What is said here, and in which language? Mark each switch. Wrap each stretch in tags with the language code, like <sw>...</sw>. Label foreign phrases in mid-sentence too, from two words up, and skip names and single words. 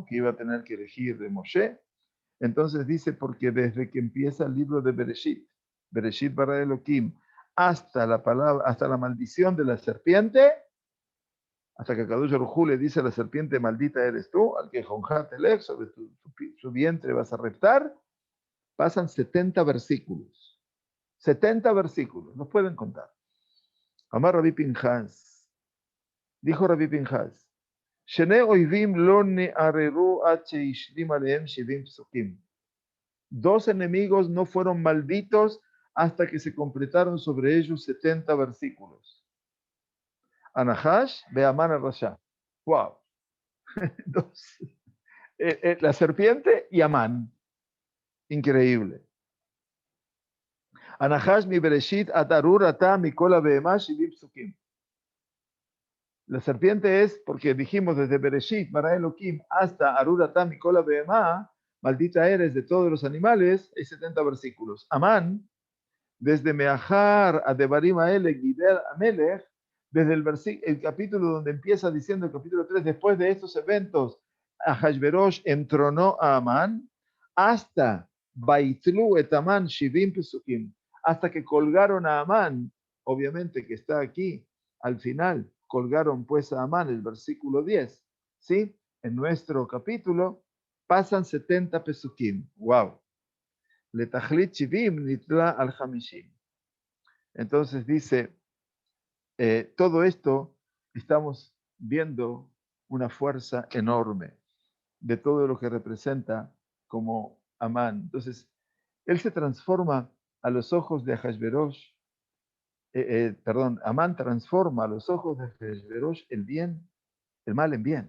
<es>Que iba a tener que elegir de Moshe. Entonces dice, porque desde que empieza el libro de Bereshit,</es> <he>בראשית ברא אלהים,</he> <es>hasta la palabra, hasta la maldición de la serpiente, hasta que</es> <he>קדוש ברוך הוא</he> <es>le dice a la serpiente, maldita eres tú,</es> <he>על גחנך תלך,</he> <es>sobre su vientre vas a reptar, pasan 70 versículos. 70 versículos, nos pueden contar.</es> <he>אמר רבי פנחס,</he> <es>dijo Rabbi Pinchas,</es> <he>שני אויבים לא נארו עד שהשלימו עליהם שבעים פסוקים.</he> <es>2 enemigos no fueron malditos hasta que se completaron sobre ellos 70 versículos.</es> <he>הנחש והמן הרשע.</he> <es>Wow. La serpiente y Amán.</es> <he>Increíble. הנחש מבראשית עד ארור אתה מכל הבהמה שבעים פסוקים.</he> <es>La serpiente es, porque dijimos desde Bereshit,</es> <he>ברא אלהים,</he> <es>hasta</es> <he>ארור אתה מכל הבהמה,</he> <es>maldita eres de todos los animales, hay 70 versículos. Amán, desde</es> <he>מאחר הדברים האלה גידל המלך,</he> <es>desde el capítulo donde empieza diciendo el capítulo 3, después de estos eventos, Ahashverosh entronó a Amán, hasta</es> <he>ויתלו את המן שבעים פסוקים,</he> <es>hasta que colgaron a Amán, obviamente que está aquí al final, colgaron pues a Amán, el versículo 10, ¿sí? En nuestro capítulo pasan 70 Pesukim. ¡Wow!</es> <he>לתכלית שבעים נתלה על חמישים.</he> <es>Entonces dice, todo esto estamos viendo una fuerza enorme de todo lo que representa como Amán. Entonces, él se transforma a los ojos de Ahashverosh, Amán transforma a los ojos de Ahashverosh el bien, el mal en bien.</es>